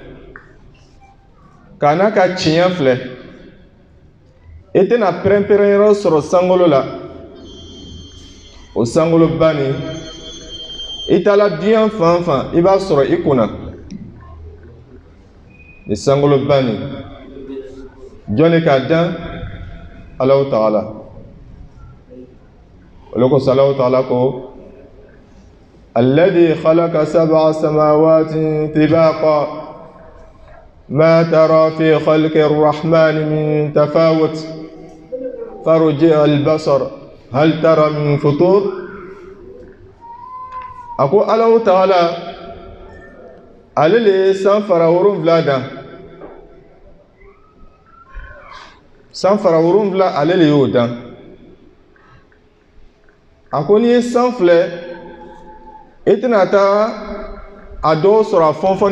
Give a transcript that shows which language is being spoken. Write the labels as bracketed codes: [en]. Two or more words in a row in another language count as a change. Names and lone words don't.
[bm] k'a n'a ka tiɲɛ filɛ i tɛna pɛrɛn-pɛrɛn yɔrɔ sɔrɔ sankolo la o sankolo bani i taala diɲɛ fan fan i b'a sɔrɔ i kunna ni sankolo bani jɔnni k'a dan Allahu Ta'ala olu ko Allahu Ta'ala ko [ar] الذي خلق سبع سماوات طباقا ما ترى في خلق الرحمن من تفاوت فارجع البصر هل ترى من فطور [bm] ako Allahu Ta'ala ale le san fara 7 dan san fara 7 ale le y'o dan ako ni san filɛ i tɛna taa a dɔw sɔrɔ a fɔnfɔnni